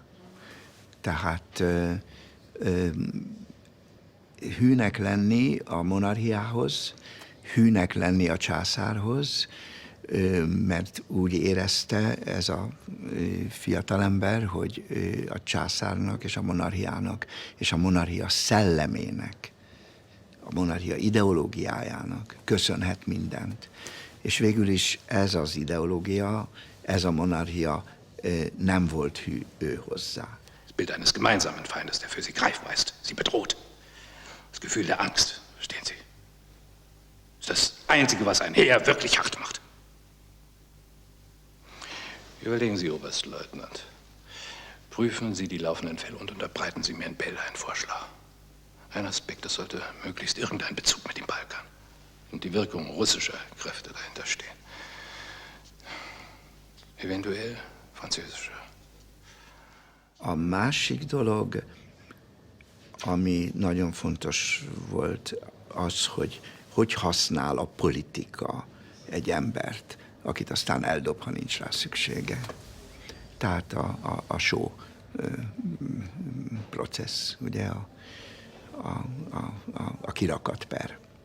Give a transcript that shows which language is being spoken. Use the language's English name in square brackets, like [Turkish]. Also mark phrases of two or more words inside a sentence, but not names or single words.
[Hungarian] Tehát hűnek lenni a monarchiához, hűnek lenni a császárhoz, mert úgy érezte ez a fiatalember, hogy a császárnak és a monarchiának és a monarchia szellemének, a monarchia ideológiájának köszönhet mindent. És végül is ez az ideológia, ez a monarchia nem volt hű ő hozzá. [German] Das Bild eines gemeinsamen Feindes, der für sie greifbar ist, sie bedroht. Das Gefühl der Angst, verstehen Sie? Das ist das Einzige, was ein Heer wirklich hart macht. Überlegen Sie, Oberstleutnant. Prüfen Sie die laufenden Fälle und unterbreiten Sie mir in Bälde einen Vorschlag. Ein Aspekt, das sollte möglichst irgendeinen Bezug mit dem Balkan und die Wirkung russischer Kräfte dahinter stehen. Eventuell französische. [Hungarian] A másik dolog, ami nagyon fontos volt, az, hogy használ a politika egy embert, akit aztán eldob, ha nincs rá szüksége. Tehát a show processz, ugye a kirakat per.